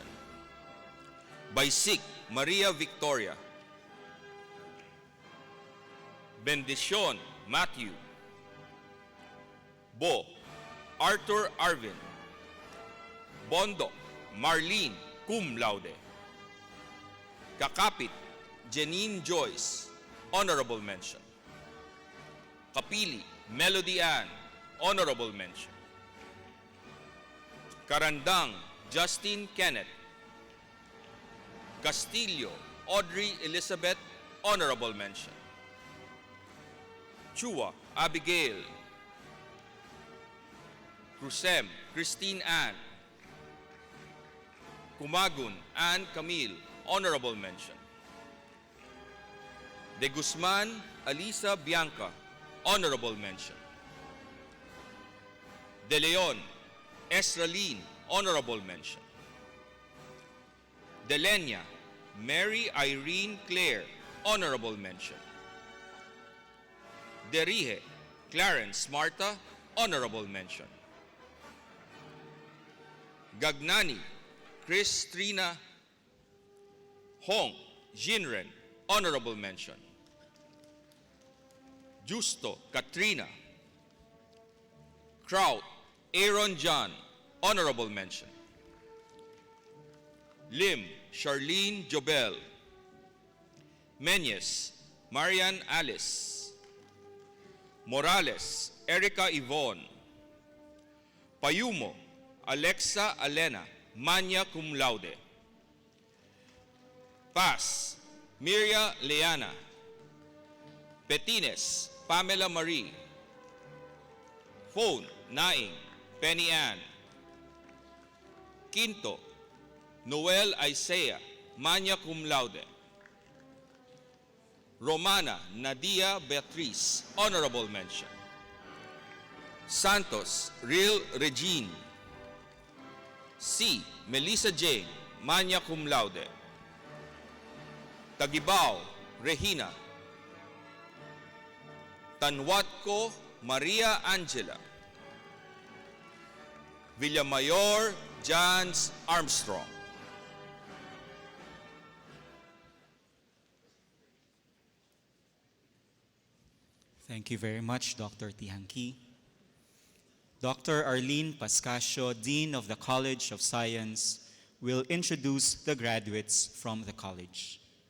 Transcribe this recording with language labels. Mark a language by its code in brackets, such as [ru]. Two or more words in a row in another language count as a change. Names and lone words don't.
[en] Baisik, Maria Victoria. Bendicion, Matthew. Bo, Arthur Arvin. Bondo, Marlene, [la] cum laude. [en] Kakapit, Janine Joyce, honorable mention. Kapili, Melody Ann, honorable mention. Karandang, Justin Kenneth. Castillo, Audrey Elizabeth, honorable mention. Chua, Abigail. Cruzem, Christine Ann. Kumagun, Ann Camille, honorable mention. De Guzman, Alisa Bianca, honorable mention. De Leon, Esraline, honorable mention. De Lenya, Mary Irene Claire, honorable mention. De Rihe, Clarence Marta, honorable mention. Gagnani, Chris Trina Hong, Jinren, honorable mention. Justo, Katrina. Kraut, Aaron John, honorable mention. Lim, Charlene Jobel. Menyes, Marian Alice. Morales, Erica Yvonne. Payumo, Alexa Alena, [la] magna cum laude. [en] Paz, Miria Leana. Petines, Pamela Marie. Phone, Naing, Penny Ann. Quinto, Noel Isaiah, [la] magna cum laude. [en] Romana Nadia Beatriz, honorable mention. Santos, Real Regine. C. Melissa Jane, [la] magna cum laude. [en] Tagibao, Regina. Tanwatco, Maria Angela. Villamayor, Jans Armstrong. Thank you very much, Dr. Tiangki. Dr. Arlene Pascasio, Dean of the College of Science, will introduce the graduates from the college.